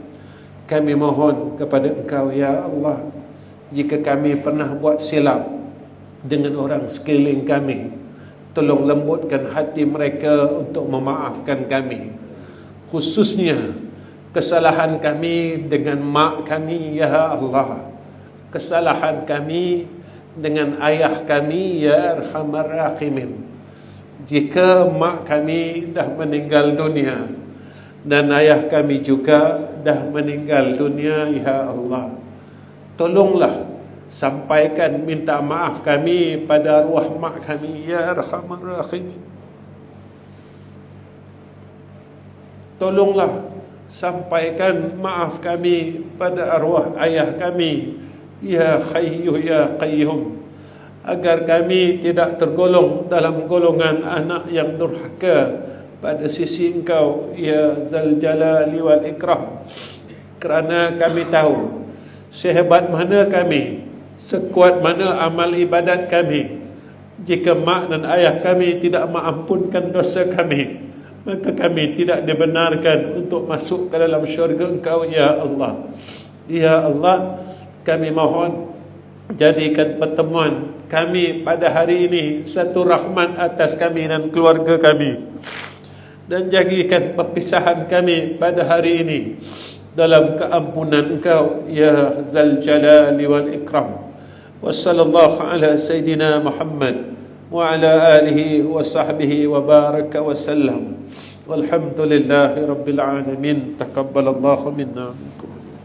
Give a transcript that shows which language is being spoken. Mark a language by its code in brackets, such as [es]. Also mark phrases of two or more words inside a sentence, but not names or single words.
[ms] Kami mohon kepada Engkau, ya Allah, jika kami pernah buat silap dengan orang sekeliling kami, tolong lembutkan hati mereka untuk memaafkan kami. Khususnya kesalahan kami dengan mak kami, ya Allah. Kesalahan kami dengan ayah kami, [ar] يا أرحم الراحمين. [ms] Jika mak kami dah meninggal dunia dan ayah kami juga dah meninggal dunia, ya Allah, tolonglah sampaikan minta maaf kami pada arwah mak kami, [ar] يا أرحم الراحمين. [ms] Tolonglah sampaikan maaf kami pada arwah ayah kami, [ar] يا حي يا قيوم, [ms] agar kami tidak tergolong dalam golongan anak yang durhaka pada sisi Engkau, [ar] يا ذا الجلال والإكرام. [ms] Kerana kami tahu sehebat mana kami, sekuat mana amal ibadat kami, jika mak dan ayah kami tidak mengampunkan dosa kami, maka kami tidak dibenarkan untuk masuk ke dalam syurga Engkau, ya Allah. Ya Allah, kami mohon jadikan pertemuan kami pada hari ini satu rahmat atas kami dan keluarga kami, dan jadikan perpisahan kami pada hari ini dalam keampunan Engkau, [ar] يا ذا الجلال والإكرام. وصلى الله على سيدنا محمد وعلى آله وصحبه وبارك وسلم. والحمد لله رب العالمين. تقبل الله منا ومنكم.